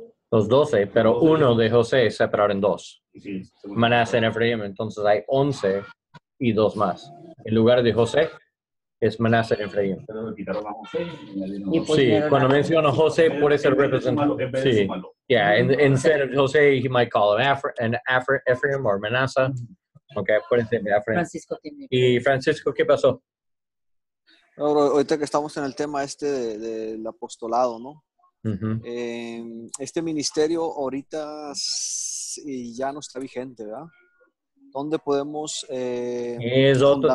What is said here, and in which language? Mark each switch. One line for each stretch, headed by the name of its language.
Spanish: Los 12, pero uno de José separaron en dos. sí, Manasseh y Ephraim, entonces hay 11 y dos más. En lugar de José, es Manasseh y Ephraim. Pero le quitaron a José y añadieron Y a José. Sí, pusieron cuando a- menciona José, puede ser En vez de representante. sumarlo, en vez de Sí. sumarlo.
English: Yeah, instead of Jose, he might call him Ephraim or Manasseh.
Spanish: Okay, puede ser Ephraim. Francisco tiene. Y Francisco, ¿qué pasó? bro, ahorita que estamos en el tema del apostolado, ¿no? Ujú. Este ministerio ahorita ya no está vigente, ¿verdad? ¿Dónde podemos Es otro tema.